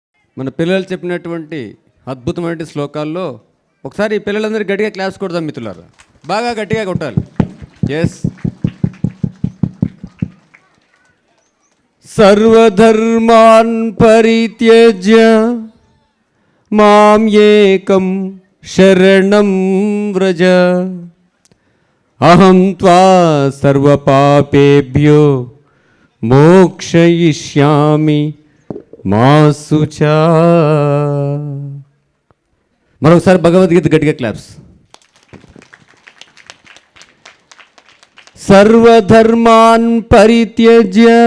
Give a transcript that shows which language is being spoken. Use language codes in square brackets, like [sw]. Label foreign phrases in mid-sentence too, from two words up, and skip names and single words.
[te] మన పిల్లలు చెప్పినటువంటి అద్భుతమైన శ్లోకాల్లో ఒకసారి పిల్లలందరూ గట్టిగా క్లాస్ కొడదాం మిత్రులారా, బాగా గట్టిగా కొట్టాలి. ఎస్. [sa] सर्वधर्मान् परित्यज्य मां एकं शरणं व्रज अहं त्वा सर्वपापेभ्यो मोक्षयिष्यामि मा शुचा. [te] మరొకసారి భగవద్గీత గట్టిగా క్లాప్స్. [sa] सर्वधर्मान् परित्यज्य.